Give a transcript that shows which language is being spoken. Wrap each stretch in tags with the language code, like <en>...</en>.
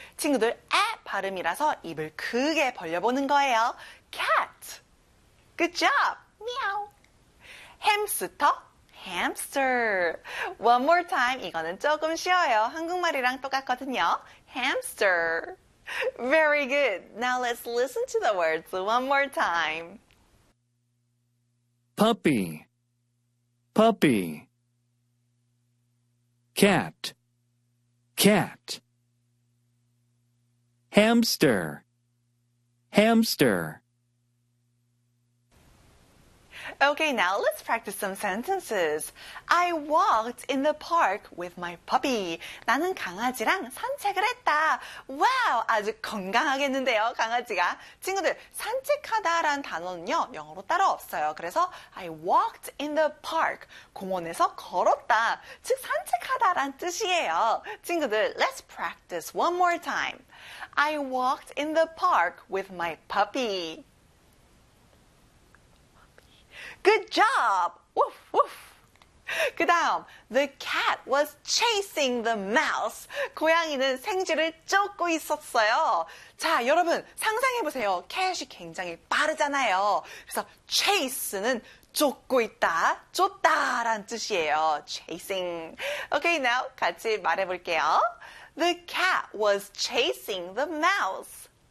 <ko>친구들, 에 발음이라서 입을 크게 벌려보는 거예요.</ko> <en>cat. Good job.</en> <ko>미야옹. 햄스터,</ko> <en>hamster. One more time.</en> <ko>이거는 조금 쉬워요. 한국말이랑 똑같거든요.</ko> <en>hamster. Very good. Now let's listen to the words one more time. Puppy. Puppy. Cat. Cat. Hamster. Hamster. Okay, now let's practice some sentences. I walked in the park with my puppy.</en> <ko>나는 강아지랑 산책을 했다. Wow, 아주 건강하겠는데요, 강아지가. 친구들, 산책하다라는 단어는요, 영어로 따로 없어요. 그래서</ko> <en>I walked in the park,</en> <ko>공원에서 걸었다. 즉, 산책하다라는 뜻이에요.</ko> <en>친구들, let's practice one more time. I walked in the park with my puppy. Good job! Woof, woof.</en> <ko>그 다음,</ko> <en>the cat was chasing the mouse.</en> <ko>고양이는 생쥐를 쫓고 있었어요. 자, 여러분 상상해보세요. cat이 굉장히 빠르잖아요. 그래서 chase는 쫓고 있다, 쫓다 라는 뜻이에요. chasing.</ko> <en>Okay, now</en> <ko>같이 말해볼게요.</ko> <en>The cat was chasing the mouse.</en>